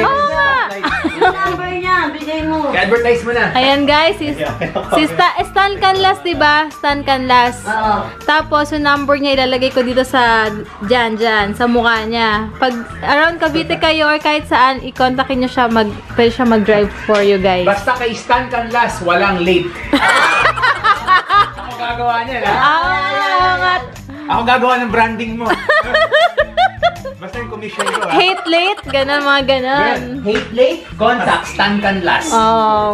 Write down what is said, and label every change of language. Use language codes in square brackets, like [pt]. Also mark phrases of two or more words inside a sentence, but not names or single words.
[tl] Yung number niya, bigay mo. I-advertise mo na. Ayan guys, si Stan Canlas, diba? Stan Canlas. Tapos yung number niya ilalagay ko dito sa dyan, sa mukha niya. Pag around Cavite kayo or kahit saan, i-contactin niyo siya, pwede siya mag-drive [en] for you guys. [tl] Basta kay Stan Canlas, walang late. Ako gagawa niya, ha? Ako gagawa ng branding mo. Basta yung commission ko, ha? [en] Hate late, [tl] ganon, mga ganon. [en] Hate late? Contact Stan Canlas. Oh.